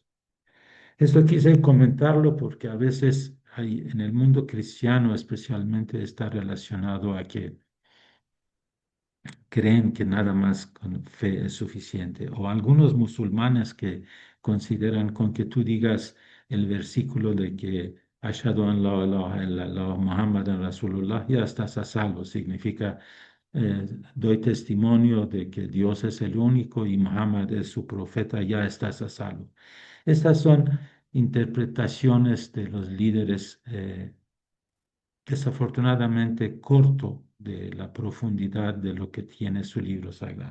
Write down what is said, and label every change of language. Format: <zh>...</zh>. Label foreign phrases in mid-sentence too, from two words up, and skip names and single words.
<es>Esto quise comentarlo porque a veces en el mundo cristiano especialmente está relacionado a que creen que nada más con fe es suficiente, o algunos musulmanes que consideran con que tú digas el versículo de que</es> <ar>أشهد أن لا إله إلا الله محمدا رسول الله,</ar> <es>ya estás a salvo, significa doy testimonio de que Dios es el único y Muhammad es su profeta, ya estás a salvo. Estas son interpretaciones de los líderes desafortunadamente corto de la profundidad de lo que tiene su libro sagrado.</es>